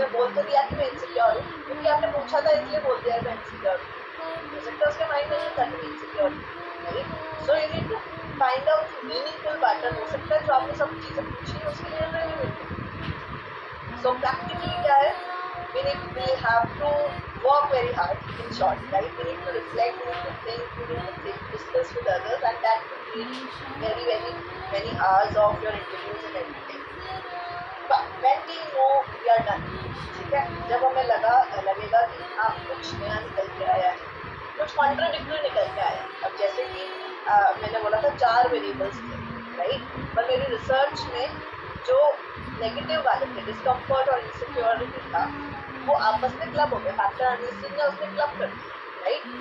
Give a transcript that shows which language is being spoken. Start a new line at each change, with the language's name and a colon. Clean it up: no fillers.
Hindi: उसने बोल तो दिया कि मैं इनसिक्योर हूँ क्योंकि आपने पूछा था इसलिए बोल दिया था इनसिक्योर, हो सकता है उसके माइंड में नहीं था कि insecure, right.
English: So you need to find out meaningful pattern.
Hindi: हो सकता है जो आपने सब चीज़ें पूछी है उसके लिए रेलिवेंट है। सो प्रैक्टिकली क्या है,
English: we have to work very hard, in short, right? We need to reflect, we need to think, we need to discuss with others, and that could need very many hours of your interviews and everything. But when we know we are done,
Hindi: ठीक है, जब हमें लगेगा कि हाँ कुछ नया निकल के आया है, कुछ कॉन्ट्राडिक्टरी निकल के आया है। अब जैसे कि मैंने बोला था 4 वेरिएबल्स थे, राइट। पर मेरी रिसर्च में जो नेगेटिव वाले थे, डिस्कम्फर्ट और इनसिक्योरिटी था, वो आपस में क्लब हो गए, फैक्टर एनालिसिस ने उसने क्लब कर दिया, राइट।